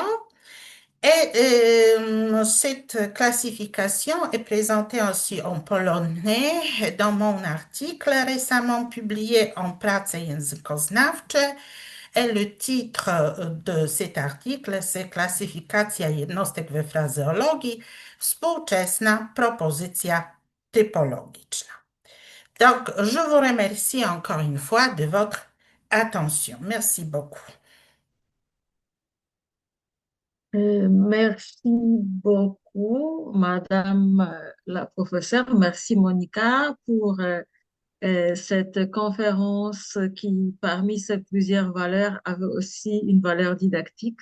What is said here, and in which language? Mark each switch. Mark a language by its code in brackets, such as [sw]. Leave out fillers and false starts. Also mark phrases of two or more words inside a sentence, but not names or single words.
[fr] Et cette classification est présentée aussi en polonais dans mon article récemment publié en Prace językoznawcze. Et le titre de cet article, c'est Klasyfikacja jednostek we frazeologii, współczesna propozycja typologiczna. Donc, je vous remercie encore une fois de votre attention. Merci beaucoup. Merci beaucoup, Madame la professeure. Merci, Monica, pour cette conférence qui, parmi ses plusieurs valeurs, avait aussi une valeur didactique.